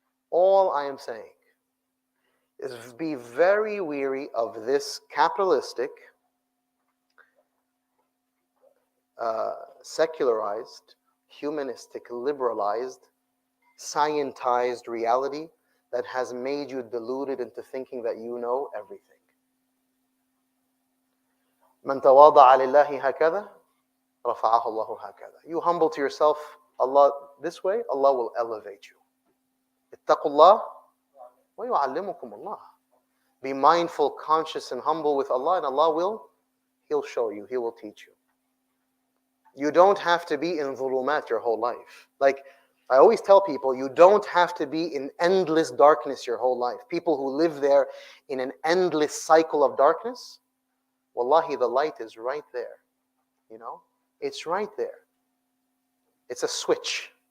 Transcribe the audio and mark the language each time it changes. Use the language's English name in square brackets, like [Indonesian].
[English] All I am saying is be very weary of this capitalistic, secularized, humanistic, liberalized, scientized reality that has made you deluded into thinking that you know everything. [Arabic] من تواضع لله هكذا رفعه الله هكذا. [English] You humble to yourself, Allah this way, Allah will elevate you. [Arabic] اتقوا الله ويعلمكم الله. [English] Be mindful, conscious, and humble with Allah, and Allah He'll show you, He will teach you. You don't have to be in dhulumat your whole life. Like I always tell people, you don't have to be in endless darkness your whole life. People who live there in an endless cycle of darkness, wallahi, the light is right there. You know? It's right there. It's a switch.